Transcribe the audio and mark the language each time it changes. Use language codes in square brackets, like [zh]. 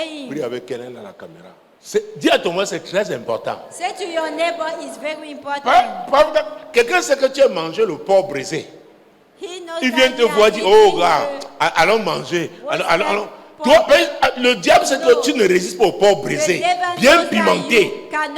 [fr] Prie avec quelqu'un dans la caméra. Dis à ton voisin, c'est très important. [en] Say to your neighbor, it's very important. [fr] Quelqu'un sait que tu as mangé le porc brisé. Il vient te voir et dit, oh gars, allons manger. Allons. Toi, le diable sait que tu ne résistes pas au porc brisé, bien pimenté.